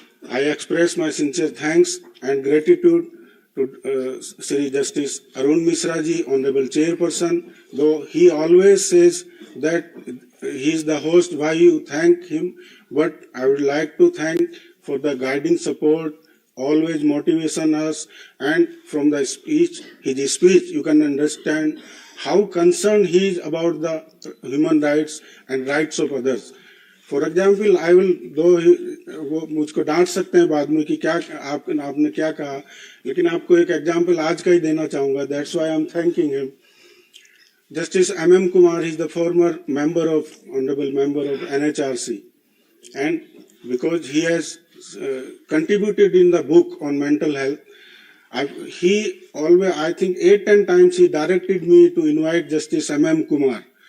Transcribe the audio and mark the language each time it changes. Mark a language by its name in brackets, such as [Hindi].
[English] I express my sincere thanks and gratitude to Sri Justice Arun Mishra ji, Honorable Chairperson, though he always says that he is the host, why you thank him, but I would like to thank for the guiding support, always motivation us, and from the speech, his speech, you can understand how concerned he is about the human rights and rights of others. For example, I will, though [Hindi] वो मुझको डांट सकते हैं बाद में कि क्या आपने क्या कहा, लेकिन आपको एक एग्जांपल आज का ही देना चाहूँगा. [English] That's why I'm thanking him. Justice M.M. Kumar is the former honorable member of NHRC, and because he has contributed in the book on mental health, he always, I think 8-10 times he directed me to invite Justice M.M. Kumar.